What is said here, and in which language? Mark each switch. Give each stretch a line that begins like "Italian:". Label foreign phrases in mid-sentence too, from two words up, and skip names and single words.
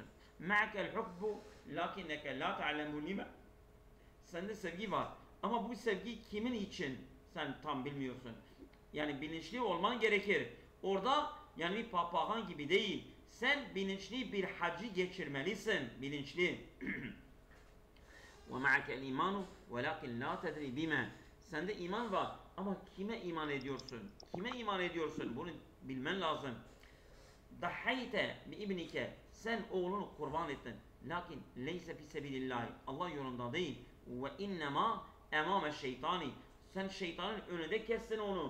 Arabic: معك الحب لكنك لا تعلم لم.
Turkish: Sende sevgi var. Ama bu sevgi kimin için sen tam bilmiyorsun. Yani bilinçli olman gerekir. Orada yani bir papağan gibi değil. Sen bilinçli bir hacı geçirmelisin. Bilinçli.
Arabic: وَمَعَكَ الْاِيمَانُ وَلَكِنْ لَا تَدْرِي بِمَا.
Turkish: Sende iman var ama kime iman ediyorsun? Kime iman ediyorsun? Bunu bilmen lazım.
Arabic: ضحيت بابنك.
Turkish: Sen oğlunu kurban ettin.
Arabic: لكن ليس في سبيل الله.
Turkish: Allah yolunda değil.
Arabic: وإنما أمام الشيطان.
Turkish: Sen şeytanın önünde kestin onu.